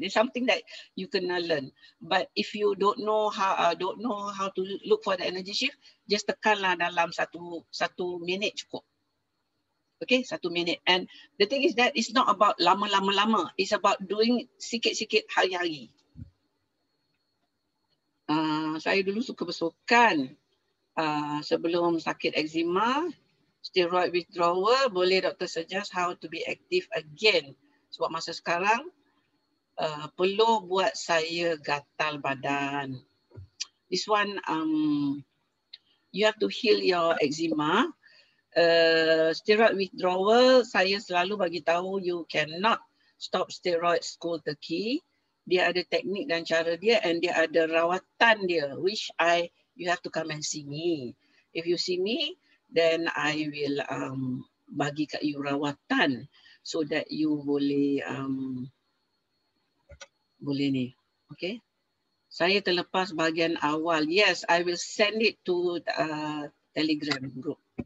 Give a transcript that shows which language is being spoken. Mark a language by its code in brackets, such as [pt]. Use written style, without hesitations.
[en] It's something that you can learn. But if you don't know how to look for the energy shift, just [ms] tekanlah dalam satu minit cukup. [en] Okay, 1 minit. And the thing is that it's not about lama-lama. It's about doing [ms] sikit-sikit hari-hari. Saya dulu suka bersukan sebelum sakit eczema. [en] Steroid withdrawal, [ms] boleh doktor [en] suggest how to be active again? [ms] Sebab masa sekarang perlu buat saya gatal badan. [en] This one, you have to heal your eczema. Steroid withdrawal, [ms] saya selalu bagi tahu [en] you cannot stop steroids cold turkey. [ms] Dia ada teknik dan cara dia, and dia ada rawatan dia, [en] which you have to come and see me. If you see me, then I will [ms] bagi kat [en] you rawatan so that you boleh ni. Okay. [ms] Saya terlepas bahagian awal. [en] Yes, I will send it to Telegram group.